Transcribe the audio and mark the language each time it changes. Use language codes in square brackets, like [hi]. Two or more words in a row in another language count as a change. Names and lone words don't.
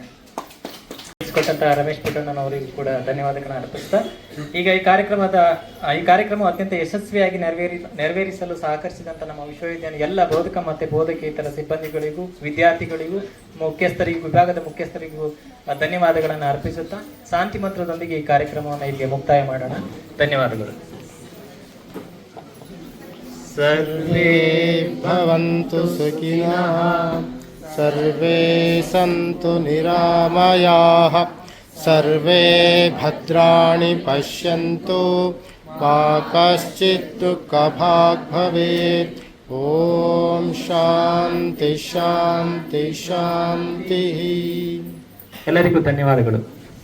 [kn] ಕೊಟ್ಟಂತಹ ರಮೇಶ್ ಪುಟ್ಟಣ್ಣನವರಿಗೂ ಕೂಡ ಧನ್ಯವಾದಗಳನ್ನು ಅರ್ಪಿಸ್ತಾ, ಈಗ ಈ ಕಾರ್ಯಕ್ರಮ ಅತ್ಯಂತ ಯಶಸ್ವಿಯಾಗಿ ನೆರವೇರಿಸಲು ಸಹಕರಿಸಿದಂಥ ನಮ್ಮ ವಿಶ್ವವಿದ್ಯಾಲಯ ಎಲ್ಲ ಬೋಧಕ ಮತ್ತು ಬೋಧಕೇತರ ಸಿಬ್ಬಂದಿಗಳಿಗೂ, ವಿದ್ಯಾರ್ಥಿಗಳಿಗೂ, ಮುಖ್ಯಸ್ಥರಿಗೂ, ವಿಭಾಗದ ಮುಖ್ಯಸ್ಥರಿಗೂ ಧನ್ಯವಾದಗಳನ್ನು ಅರ್ಪಿಸುತ್ತಾ ಶಾಂತಿ ಮಂತ್ರದೊಂದಿಗೆ ಈ ಕಾರ್ಯಕ್ರಮವನ್ನು ಇಲ್ಲಿಗೆ ಮುಕ್ತಾಯ ಮಾಡೋಣ. ಧನ್ಯವಾದಗಳು. [sa] ಸರ್ವೇ ಭವಂತು ಸುಖಿನಃ, ಸರ್ವೇ ಸಂತು ನಿರಾಮಯಾಃ, ಸರ್ವೇ ಭದ್ರಾಣಿ ಪಶ್ಯಂತು, ಮಾ ಕಶ್ಚಿತ್ ದುಃಖಭಾಗ್ ಭವೇತ್. ಓಂ ಶಾಂತಿ ಶಾಂತಿ ಶಾಂತಿ. [kn] ಎಲ್ಲರಿಗೂ ಧನ್ಯವಾದಗಳು.